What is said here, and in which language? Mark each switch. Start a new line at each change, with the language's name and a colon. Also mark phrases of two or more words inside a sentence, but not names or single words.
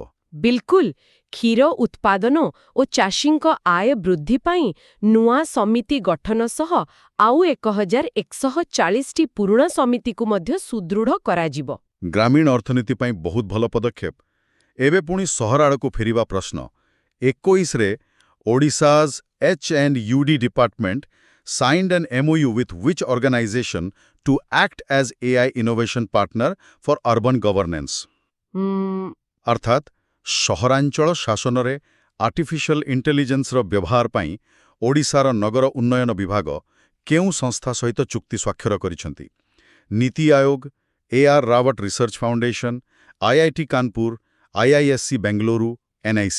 Odia: ବିଲକୁଲ, କ୍ଷୀର ଉତ୍ପାଦନ ଓ ଚାଷୀଙ୍କ ଆୟ ବୃଦ୍ଧି ପାଇଁ ନୂଆ ସମିତି ଗଠନ ସହ ଆଉ 1,140ଟି ପୁରୁଣା ସମିତିକୁ ମଧ୍ୟ ସୁଦୃଢ଼ କରାଯିବ। ଗ୍ରାମୀଣ ଅର୍ଥନୀତି ପାଇଁ ବହୁତ ଭଲ ପଦକ୍ଷେପ। ଏବେ ପୁଣି ସହର ଆଡ଼କୁ ଫେରିବା ପ୍ରଶ୍ନ 21ରେ
English: Odisha's H&UD department signed an MOU with which organization to act as AI innovation partner for urban governance?
Odia: ଅର୍ଥାତ୍ ସହରାଞ୍ଚଳ ଶାସନରେ
English: artificial intelligenceର
Odia: ବ୍ୟବହାର ପାଇଁ ଓଡ଼ିଶାର ନଗର ଉନ୍ନୟନ ବିଭାଗ କେଉଁ ସଂସ୍ଥା ସହିତ ଚୁକ୍ତି ସ୍ୱାକ୍ଷର କରିଛନ୍ତି? ନୀତି ଆୟୋଗ, AR ରାୱତ ରିସର୍ଚ୍ଚ ଫାଉଣ୍ଡେସନ, IIT କାନପୁର, IISc ବେଙ୍ଗଲୁରୁ, NIC?